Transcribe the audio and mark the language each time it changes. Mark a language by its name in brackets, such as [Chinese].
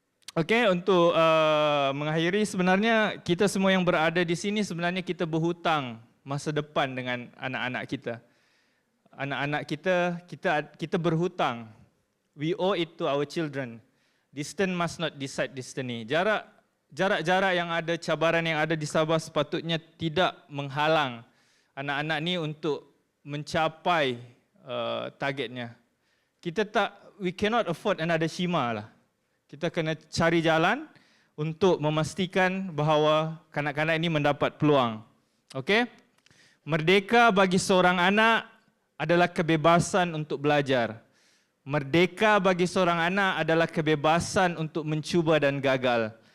[Malay] Okay, untuk mengakhiri sebenarnya kita semua yang berada di sini sebenarnya kita berhutang masa depan dengan anak-anak kita. Anak-anak kita berhutang. [English] We owe it to our children. Distance must not decide destiny. [Malay] Jarak-jarak yang ada, cabaran yang ada di Sabah sepatutnya tidak menghalang anak-anak ni untuk mencapai targetnya. [English] We cannot afford another Shima lah. [Malay] Kita kena cari jalan untuk memastikan bahawa kanak-kanak ini mendapat peluang. Okey? Merdeka bagi seorang anak adalah kebebasan untuk belajar. Merdeka bagi seorang anak adalah kebebasan untuk mencuba dan gagal.